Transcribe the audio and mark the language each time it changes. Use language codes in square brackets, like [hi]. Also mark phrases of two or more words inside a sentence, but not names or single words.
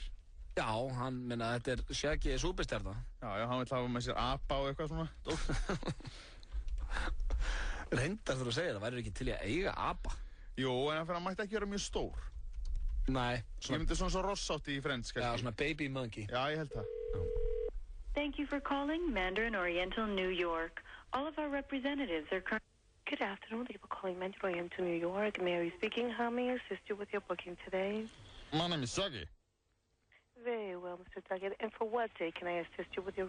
[is] Já, hann minna, þetta er Shaggy súperstjarna. Já, hann vil hafa með sér apa og eitthvað svona. Reyndar þú að segja það, væri ekki til í að eiga apa? Jú, en hann mætti ekki vera mjög stór. Nei. Ég myndi svona svo rossátt í Friends, kannski. Já, svona [en] baby monkey. [is] Já, ég held það. [en] Thank you for calling Mandarin Oriental New York. All of our representatives are currently... Good afternoon, thank you for calling Mandarin Oriental New York. Mary speaking, how may I assist you with your booking today? My name is Shaggy. Very well, Mr. Duggett. And for what day can I assist you with your room?